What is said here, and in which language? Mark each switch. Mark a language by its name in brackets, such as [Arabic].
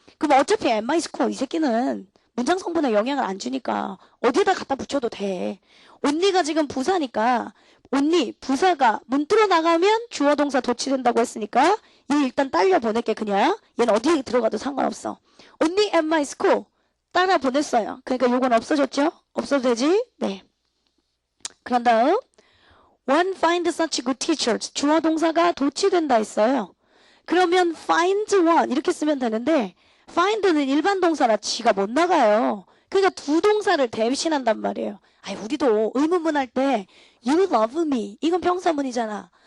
[Korean] 그럼 어차피 at 이 새끼는 문장 성분에 영향을 안 주니까 어디에다 갖다 붙여도 돼. only가 지금 부사니까 only 부사가 문자로 나가면 주어 동사 도치된다고 했으니까 얘 일단 딸려 보낼게 그냥. 얘는 어디에 들어가도 상관없어. [English] only at my school [Korean] 따라 보냈어요. 그러니까 요건 없어졌죠? 없어도 되지? 네. 그런 다음 [English] one find such good teachers [Korean] 주어 동사가 도치된다 했어요. 그러면 [English] find one [Korean] 이렇게 쓰면 되는데 find는 일반 동사라 지가 못 나가요. 그러니까 두 동사를 대신한단 말이에요. 아이 우리도 의문문 할 때 [English] you love me [Korean] 이건 평사문이잖아.